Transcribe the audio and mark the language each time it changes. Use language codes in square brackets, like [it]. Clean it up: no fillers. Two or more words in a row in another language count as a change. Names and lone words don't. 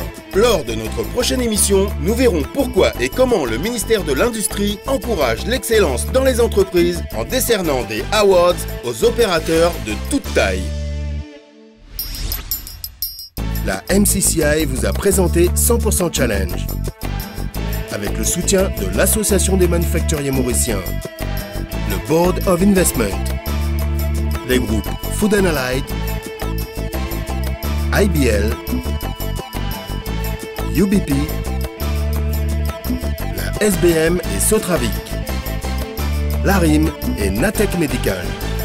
[fr] Lors de notre prochaine émission, nous verrons pourquoi et comment le ministère de l'Industrie encourage l'excellence dans les entreprises en décernant des awards aux opérateurs de toute taille. La MCCI vous a présenté 100% Challenge, avec le soutien de l'Association des manufacturiers mauriciens, le Board of Investment, les groupes Food and Allied, IBL, UBP, la SBM et Sotravic, l'ARIM et Natech Medical.